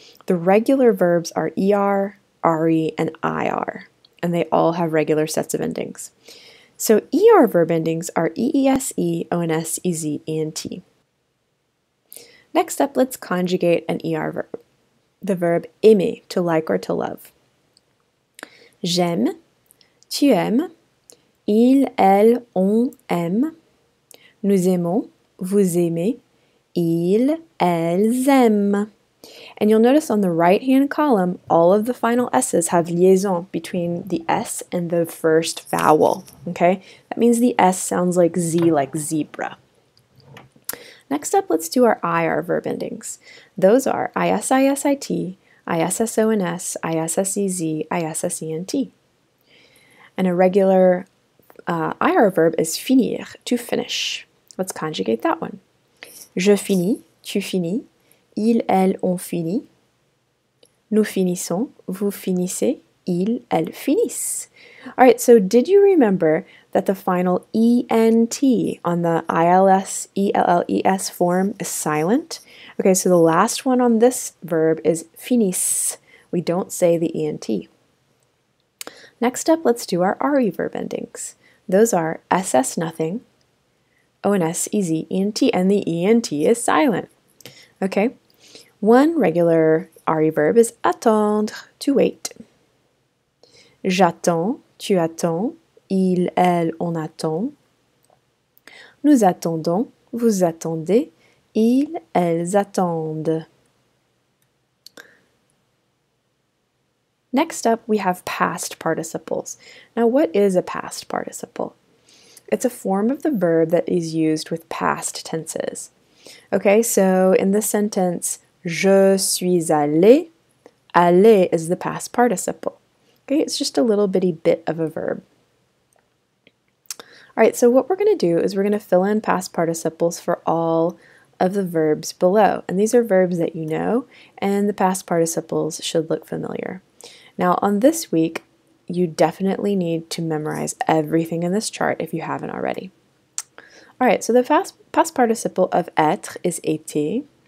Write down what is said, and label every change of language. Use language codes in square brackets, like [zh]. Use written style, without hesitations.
[en] The regular verbs are ER, RE, and IR, and they all have regular sets of endings. So ER verb endings are EESE, ONS, EZ, ENT. Next up, let's conjugate an ER verb. The verb aimer, to like or to love. [fr] J'aime, tu aimes, il, elle, on aime, nous aimons, vous aimez, Ils, elles aiment. [en] And you'll notice on the right-hand column, all of the final S's have liaison between the S and the first vowel, okay? That means the S sounds like Z, like zebra. Next up, let's do our IR verb endings. Those are ISISIT, ISSONS, ISSEZ, ISSENT. And a regular IR verb is finir, to finish. Let's conjugate that one. [fr] Je finis, tu finis, ils, elles ont fini, nous finissons, vous finissez, ils, elles finissent. [en] All right, so did you remember that the final ENT on the ILS, ELLES form is silent? Okay, so the last one on this verb is finis. We don't say the ENT. Next up, let's do our RE verb endings. Those are SS nothing, ONS easy, ENT, and the ENT is silent. Okay, one regular RE verb is attendre, to wait. [fr] J'attends, tu attends, il, elle, on attend. Nous attendons, vous attendez, ils, elles attendent. [en] Next up, we have past participles. Now, what is a past participle? It's a form of the verb that is used with past tenses. Okay, so in this sentence, [fr] je suis allé, [en] aller is the past participle. Okay, it's just a little bitty bit of a verb. All right, so what we're going to do is we're going to fill in past participles for all of the verbs below. And these are verbs that you know, and the past participles should look familiar. Now, on this week, you definitely need to memorize everything in this chart if you haven't already. All right, so the past participle of être is été.